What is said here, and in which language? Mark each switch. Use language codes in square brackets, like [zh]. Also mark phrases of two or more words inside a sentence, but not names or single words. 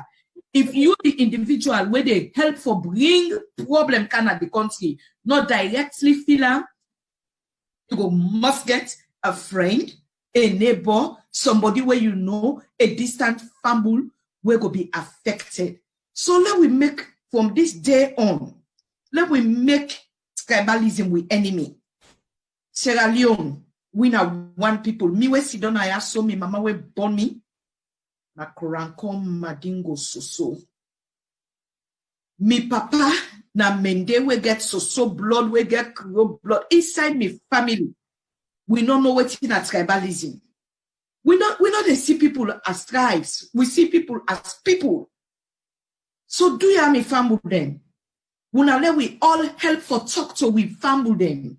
[kri] If you the individual where they help for bring problem can at the country, not directly feel am, you must get a friend, a neighbor, somebody where you know, a distant family where go be affected. So let we make from this day on, let we make tribalism with enemy. Sierra Leone, we na one people. Me we sit down I saw me mama we born me. Na korankom madingo soso. Me papa na mende we get soso blood, we get Creole blood inside me family. We don't know what in a tribalism. We not see people as tribes. We see people as people. So do you have me family then? We all help for talk to we family them.